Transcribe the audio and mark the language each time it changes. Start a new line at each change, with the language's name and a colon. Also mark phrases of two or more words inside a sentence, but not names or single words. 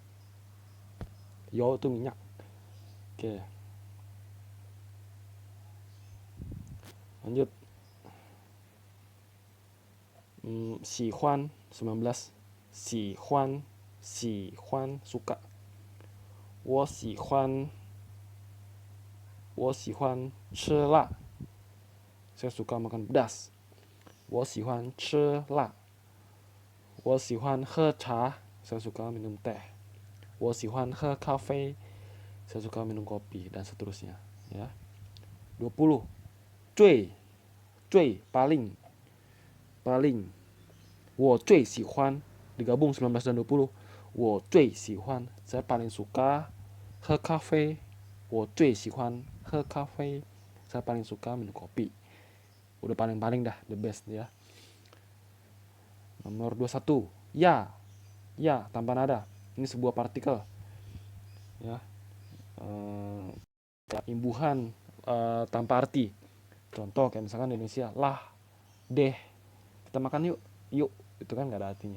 Indonesian: Yo itu minyak. Oke, lanjut.
Chinese: Sihuan 19.
Indonesian: Sihuan suka.
Chinese: 我喜欢吃辣.
Indonesian: Saya suka makan pedas.
Chinese: 我喜欢吃辣. 我喜欢喝茶.
Indonesian: Saya suka minum teh.
Chinese: 我喜欢喝咖啡.
Indonesian: Saya suka minum kopi dan seterusnya, ya. 20. 最 paling.
Chinese: 我最喜欢
Indonesian: digabung 19 dan 20.
Chinese: 我最喜欢
Indonesian: saya paling suka
Chinese: 喝咖啡. 我最喜欢喝咖啡
Indonesian: saya paling suka minum kopi. Udah paling dah,
English: the best
Indonesian: ya. Nomor 21. Ya tanpa nada. Ini sebuah partikel, ya. Imbuhan tanpa arti. Contoh kayak misalkan di Indonesia, lah, deh, kita makan yuk, itu kan nggak ada artinya.